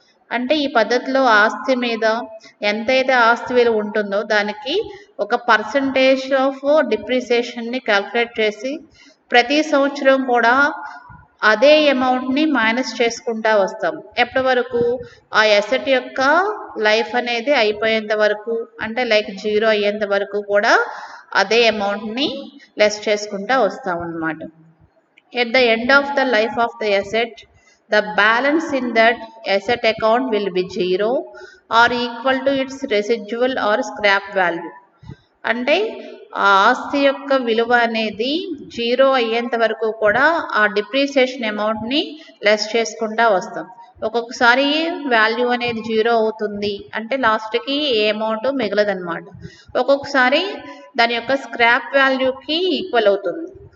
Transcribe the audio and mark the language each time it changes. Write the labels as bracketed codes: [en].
[te] అంటే ఈ పద్ధతిలో ఆస్తి మీద ఎంతైతే ఆస్తి విలువ ఉంటుందో దానికి ఒక పర్సంటేజ్ ఆఫ్ డిప్రిసియేషన్ని క్యాల్కులేట్ చేసి ప్రతి సంవత్సరం కూడా అదే అమౌంట్ని మైనస్ చేసుకుంటూ వస్తాం. ఎప్పటి వరకు? ఆ ఎసెట్ యొక్క లైఫ్ అనేది అయిపోయేంత వరకు, అంటే లైక్ జీరో అయ్యేంత వరకు కూడా అదే అమౌంట్ని లెస్ చేసుకుంటూ వస్తాం అన్నమాట. [en] At the end of the life of the asset the balance in that asset account will be zero or equal to its residual or scrap value. [te] అంటే ఆ ఆస్తి యొక్క విలువ అనేది జీరో అయ్యేంత వరకు కూడా ఆ డిప్రిసియేషన్ అమౌంట్ని లెస్ చేసుకుంటూ వస్తాం. ఒక్కొక్కసారి వాల్యూ అనేది జీరో అవుతుంది, అంటే లాస్ట్కి ఏ అమౌంట్ మిగలదన్నమాట. ఒక్కొక్కసారి దాని యొక్క స్క్రాప్ వాల్యూకి ఈక్వల్ అవుతుంది.